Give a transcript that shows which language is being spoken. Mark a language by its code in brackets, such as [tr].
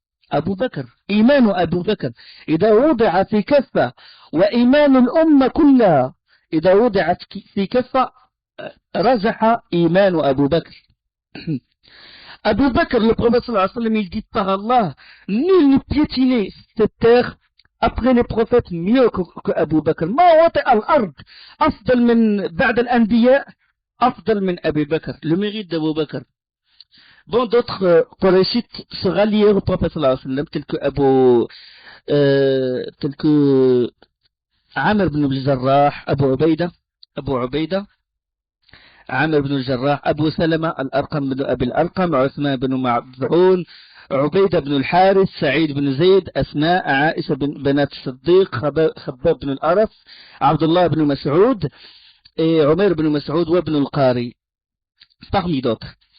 [ar] Abu Bakr, iman Abu Bakr, إذا وضع في كفة وإيمان الأمة كلها إذا وضعت في كفة رجح إيمان أبو بكر. [fr] Abu Bakr, le prophète sallallahu alayhi wa sallam, il dit par Allah, nul ne piétinait cette terre après les prophètes mieux que Abu Bakr. [ar] ما وطئ الأرض أفضل من بعد الأنبياء أفضل من أبي بكر. [fr] Le mérite d'Abu Bakr. Bon, d'autres Qurayshites se rallièrent au prophète sallallahu alayhi wa sallam, tels que Amr ibn al-Jarrah, Abu Ubaida, Amr ibn al-Jarrah, Abu Salama, Al-Arqam ibn Abi al-Arqam, Uthman ibn Ma'b'un, عبيدة بن الحارث، سعيد بن زيد، أسماء، عائشة بنات الصديق، خباب بن الأرث، عبد الله بن مسعود، عمير بن مسعود وابن القاري, parmi d'autres.